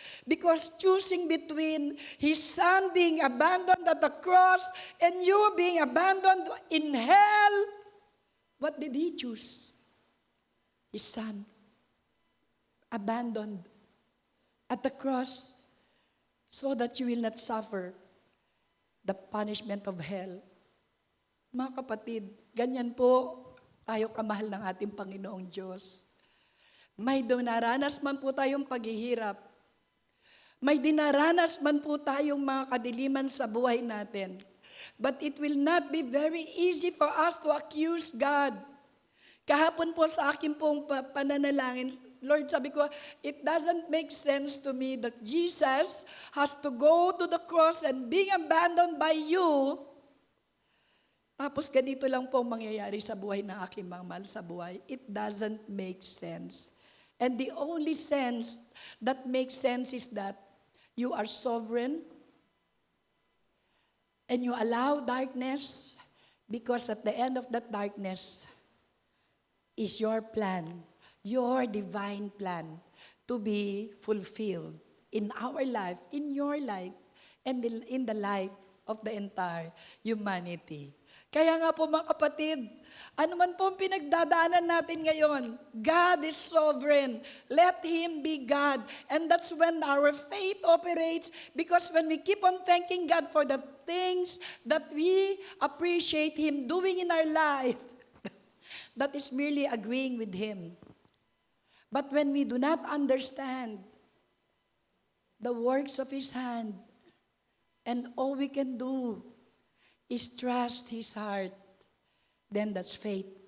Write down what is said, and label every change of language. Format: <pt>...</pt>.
<en>Because choosing between His Son being abandoned at the cross and you being abandoned in hell, what did He choose? His Son, abandoned at the cross so that you will not suffer the punishment of hell.</en> <tl>Mga kapatid, ganyan po tayo kamahal ng ating Panginoong Diyos. May dinaranas man po tayong paghihirap, may dinaranas man po tayong mga kadiliman sa buhay natin,</tl> <en>but it will not be very easy for us to accuse God.</en> <tl>Kahapon po sa akin pong pananalangin,</tl> <en>Lord,</en> <tl>sabi ko,</tl> <en>it doesn't make sense to me that Jesus has to go to the cross and being abandoned by you.</en> <tl>Tapos ganito lang po mangyayari sa buhay ng aking mga mahal sa buhay.</tl> <en>It doesn't make sense. And the only sense that makes sense is that you are sovereign and you allow darkness because at the end of that darkness is your plan, your divine plan to be fulfilled in our life, in your life, and in the life of the entire humanity.</en> <tl>Kaya nga po mga kapatid, ano man po ang pinagdadaanan natin ngayon,</tl> <en>God is sovereign. Let Him be God. And that's when our faith operates, because when we keep on thanking God for the things that we appreciate Him doing in our life, that is merely agreeing with Him. But when we do not understand the works of His hand, and all we can do is trust His heart, then that's faith.</en>